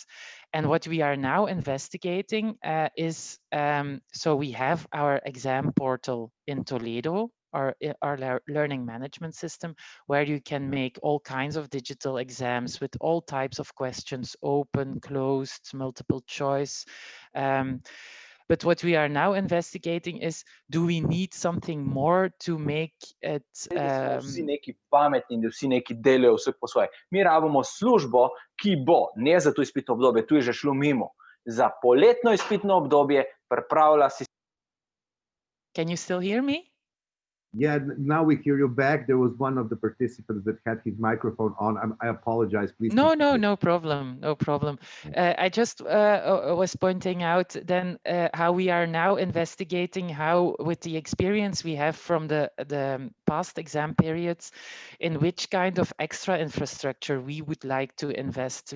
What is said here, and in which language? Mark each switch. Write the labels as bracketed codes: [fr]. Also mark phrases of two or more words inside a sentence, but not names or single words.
[en] And what we are now investigating is, so we have our exam portal in Toledo, our learning management system, where you can make all kinds of digital exams with all types of questions: open, closed, multiple choice. But what we are now investigating is, do we need something more to make it... [sl] Vsi neki pametni in da vsi neki delajo vse po svoje. Mi rabimo službo, ki bo, ne za to izpitno obdobje, tu je že šlo mimo, za poletno izpitno obdobje pripravila sistem. [en] Can you still hear me? Yeah, now we hear you back. There was one of the participants that had his microphone on. I apologize, please. No problem, no problem. I just was pointing out then how we are now investigating how, with the experience we have from the past exam periods, in which kind of extra infrastructure we would like to invest.